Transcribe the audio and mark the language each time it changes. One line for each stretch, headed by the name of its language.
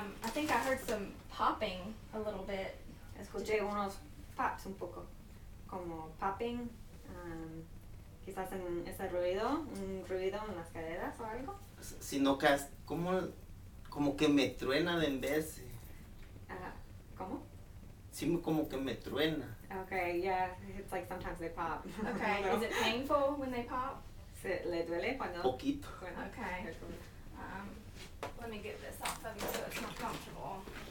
English: think I heard some popping a little bit.
Spanish: Escuché unos pops un poco, como popping, quizás en ese ruido, un ruido en las caderas o algo. Sino que como que me truena en vez. ¿Cómo? Sí, como que me truena.
English: Okay, yeah, it's like sometimes they pop. Okay, is it painful when they pop?
Spanish: ¿Le duele cuando? Poquito. Suena?
English: Okay. Let me get this off of you so it's more comfortable.